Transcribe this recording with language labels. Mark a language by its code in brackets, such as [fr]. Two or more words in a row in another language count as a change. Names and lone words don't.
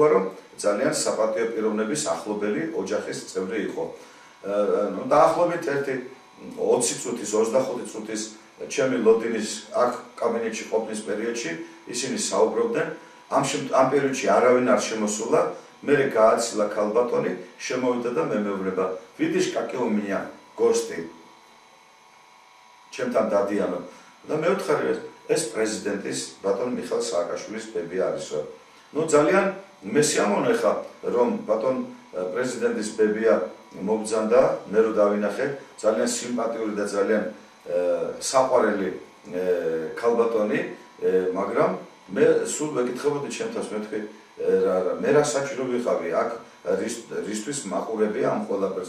[ka] რომ ძალიან საპატიო პიროვნების ახლობელი ოჯახის წევრი იყო ნუ დაახლოებით 20 წუთის 25 წუთის ჩემი ლოდინის აქ კაბინეტში ყოფნის პერიოდში ისინი საუბრობდნენ ამ პერიოდში არავინ არ შემოსულა მე გააცილა ქალბატონი შემოვიდა და მე მეუბნება [ru] видишь какие у меня гости [ka] ჩემთან დადიანო და მე ვთხარი ეს პრეზიდენტის ბატონ მიხეილ სააკაშვილის ბებია არისო. ნუ ძალიან მე სიამოვნე ხა რომ ბატონ პრეზიდენტის ბებია მობრძანდა, მე რო დავინახე, ძალიან სიმპათიური და ძალიან საყვარელი ქალბატონი, მაგრამ მე სულ ვეკითხებოდი ჩემთავს, მე თქვი მე რა საჭირო ვიყავი აქ რისთვის მაყურებია ამ ყველაფერს.